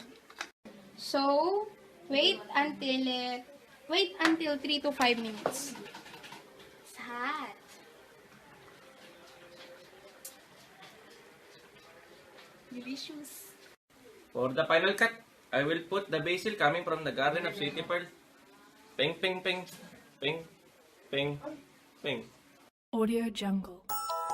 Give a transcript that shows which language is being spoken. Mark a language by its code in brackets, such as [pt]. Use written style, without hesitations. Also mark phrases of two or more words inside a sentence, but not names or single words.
[en] So, wait until 3 to 5 minutes. It's hot. Delicious. For the final cut, I will put the basil coming from the garden of Sweetie Pearl. Ping, ping, ping, ping, ping, ping. Audio Jungle.